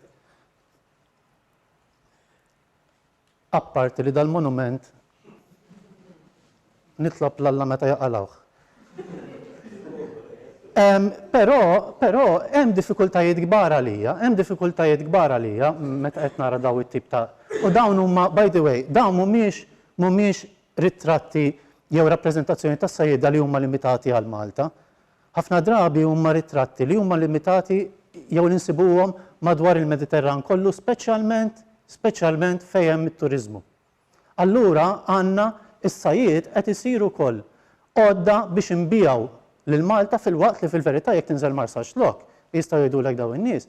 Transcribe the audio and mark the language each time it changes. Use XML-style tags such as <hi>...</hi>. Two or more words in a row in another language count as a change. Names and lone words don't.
<mt>Apparti li dal-monument nitlob l-Alla meta jaqalawh. Però hemm diffikultajiet kbar għalija, meta qed nara daw it-tip ta' u dawn huma</mt> <en>by the way,</en> <mt>dawn mhumiex ritratti jew rappreżentazzjoni tas-sajjieda li huma limitati għal Malta. Ħafna drabi huma ritratti li huma limitati jew li nsibuhom madwar il-Mediterran kollu speċjalment fejn hemm it-turiżmu. Allura għandna is-sajjied qed isiru wkoll għodda biex inbijaw lil Malta fil-waqt li fil-verità jekk tinżel Marsa Xlok, jistgħu jgħidulek dawn in-nies.</mt>